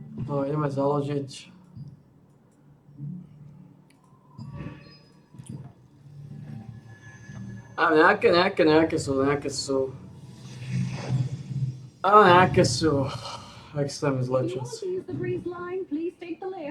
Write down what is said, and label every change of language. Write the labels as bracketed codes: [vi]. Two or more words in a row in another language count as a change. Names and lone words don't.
[sk] No, ideme založiť. A nejaké sú. A nejaké sú extrémne zlé [en] You want [sk] časy. [en] to use the breeze line? Please take the lift.